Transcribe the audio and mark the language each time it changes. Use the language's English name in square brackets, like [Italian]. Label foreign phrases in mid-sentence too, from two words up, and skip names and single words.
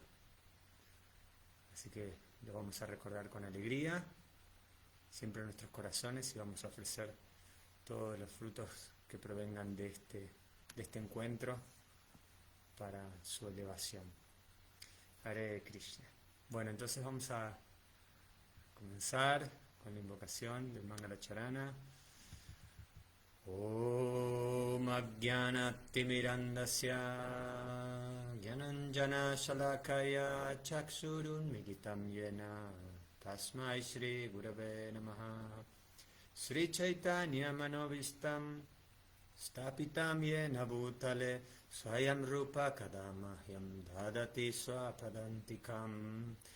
[Spanish] Así que lo vamos a recordar con alegría, siempre en nuestros corazones, y vamos a ofrecer todos los frutos que provengan de este encuentro para su elevación. [Sanskrit] हरे कृष्ण. [Spanish] Bueno, entonces vamos a comenzar con la invocación del Mangala Charana. [Sanskrit] ॐ अज्ञान-तिमिरान्धस्य ज्ञानाञ्जन शलाकया चक्षुरुन् मीलितं येन तस्मै श्री गुरवे नमः श्री चैतन्य मनोऽभीष्टं स्थापितं येन भूतले स्वयं रूप कदामह्यं ददाति स्वपदान्तिकम्